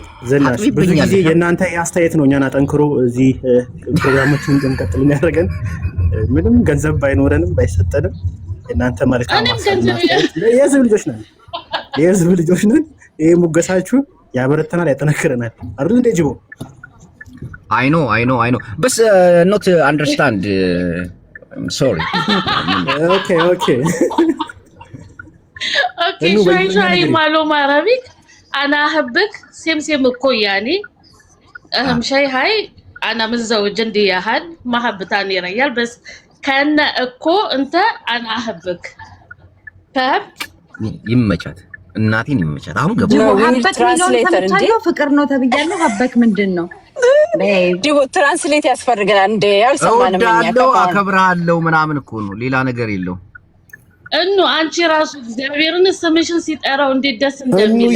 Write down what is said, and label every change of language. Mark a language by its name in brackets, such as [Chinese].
[Amharic] ዝናሽ ብዙ ጊዜ የእናንተ አስተያየት ነው እኛን አጠንክሮ እዚህ ፕሮግራሞችን እንድንቀጥል የሚያደርገን። ምንም ገንዘብ ባይኖረንም ባይሰጠንም የእናንተ መልካም የህዝብ ልጆች ነን። ይሄ ሙገሳችሁ ያበረተናል፣ ያጠነክረናል አይደል እንዴ ጅቦ? [English] I know but not understand sorry okay [Arabic] شوي معلومة عربيك أنا أحبك سيم كوياني أهم شيء هاي أنا متزوج عندي أحد ما أحب تاني رجال بس كان أكو أنت أنا أحبك فهمت؟ يمجد [Amharic] እናቴን ይመቻት። አሁን ገባ ትራንስሌተር እንዴ ፍቅር ነው ተብያለሁ። ሀበክ ምንድነው? ዲቦ ትራንስሌት ያስፈልገናል እንዴ? ያልሰማንም እኛ አከብራለሁ ምናምን እኮ ነው፣ ሌላ ነገር የለው። አንቺ ራሱ እግዚአብሔርን ስምሽን ሲጠራው እንዴት ደስ እንደሚል